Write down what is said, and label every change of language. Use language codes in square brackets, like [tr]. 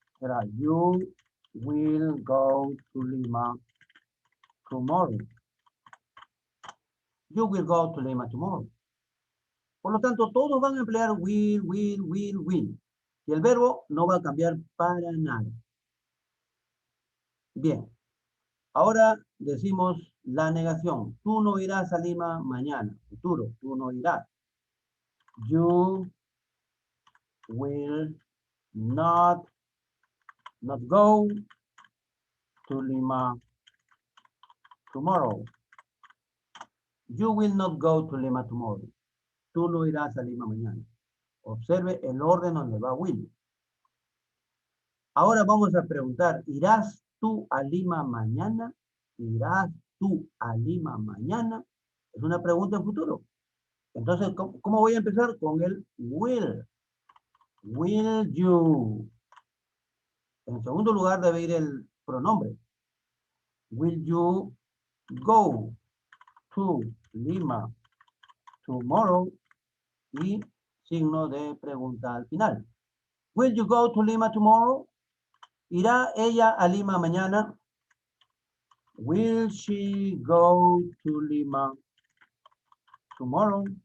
[es] Será [en] you will go to Lima tomorrow. You will go to Lima tomorrow. [es] Por lo tanto, todos van a emplear will. Y el verbo no va a cambiar para nada. Bien. Ahora decimos la negación. Tú no irás a Lima mañana. Futuro, tú no irás. [en] You will not go to Lima tomorrow. You will not go to Lima tomorrow. [es] Tú no irás a Lima mañana. Observe el orden donde va will. Ahora vamos a preguntar, ¿irás tú a Lima mañana? ¿Irás tú a Lima mañana? Es una pregunta en futuro. Entonces, ¿cómo voy a empezar? Con el will. [en] Will you. [es] En segundo lugar debe ir el pronombre. [en] Will you go to Lima tomorrow? [es] Y signo de pregunta al final. [en] Will you go to Lima tomorrow? [es] ¿Irá ella a Lima mañana? [en] Will she go to Lima tomorrow?